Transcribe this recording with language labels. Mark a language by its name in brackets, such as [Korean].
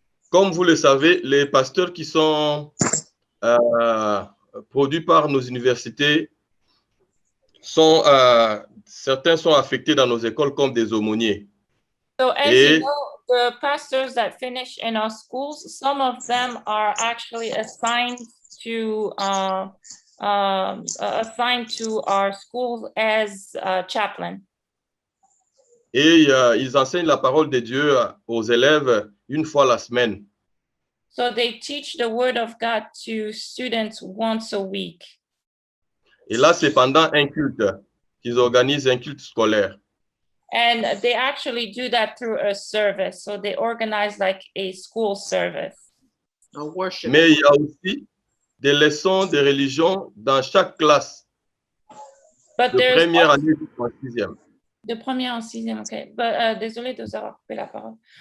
[French] Comme vous le savez, les pasteurs qui sont produits par nos universités certains sont affectés dans nos écoles comme des aumôniers. [English] So as you know, the pastors that finish in our schools, some of them are actually assigned to our schools as chaplain. [French] Et ils enseignent la parole de Dieu aux élèves une fois la semaine. [English] So they teach the word of God to students once a week. [French] Et là, c'est pendant un culte qu'ils organisent un culte scolaire. [English] And they actually do that through a service. So they organize like a school service. A worship. [French] Mais il y a aussi des leçons de religion dans chaque classe. [English] But [French] de première année jusqu'en sixième. De première en sixième, okay. But désolé de vous avoir coupé la parole.